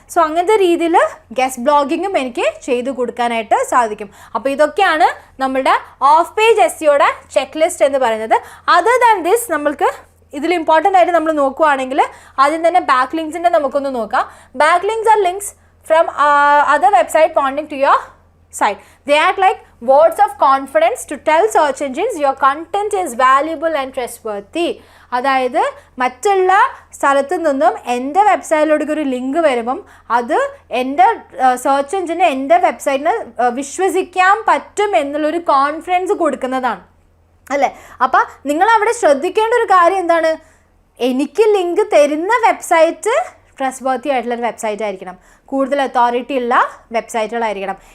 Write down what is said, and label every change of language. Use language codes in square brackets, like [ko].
[ml] So അങ്ങനത്തെ രീതിയിൽ guest ബ്ലോഗിങ്ങും എനിക്ക് ചെയ്ത് കൊടുക്കാനായിട്ട് സാധിക്കും. അപ്പോൾ ഇതൊക്കെയാണ് നമ്മളുടെ ഓഫ് പേജ് SEOയുടെ ചെക്ക് ലിസ്റ്റ് എന്ന് പറയുന്നത്. [en] other than this [ml] നമ്മൾക്ക് ഇതിൽ ഇമ്പോർട്ടൻ്റ് ആയിട്ട് നമ്മൾ നോക്കുകയാണെങ്കിൽ ആദ്യം തന്നെ ബാക്ക് ലിങ്ക്സിൻ്റെ നമുക്കൊന്ന് നോക്കാം. [en] Backlinks are links from other website pointing to your site. They act like words of confidence to tell search engines your content is valuable and trustworthy. [ml] അതായത് മറ്റുള്ള സ്ഥലത്തു നിന്നും എൻ്റെ വെബ്സൈറ്റിലോട്ട് ഒരു ലിങ്ക് വരുമ്പം അത് എൻ്റെ സെർച്ച് എഞ്ചിന് എൻ്റെ വെബ്സൈറ്റിന് വിശ്വസിക്കാൻ പറ്റും എന്നുള്ളൊരു കോൺഫിഡൻസ് കൊടുക്കുന്നതാണ് അല്ലേ. അപ്പം നിങ്ങളവിടെ ശ്രദ്ധിക്കേണ്ട ഒരു കാര്യം എന്താണ്, എനിക്ക് ലിങ്ക് തരുന്ന വെബ്സൈറ്റ് ട്രസ്റ്റ്വർത്തി ആയിട്ടുള്ളൊരു വെബ്സൈറ്റ് ആയിരിക്കണം, കൂടുതൽ അതോറിറ്റി ഉള്ള വെബ്സൈറ്റുകളായിരിക്കണം.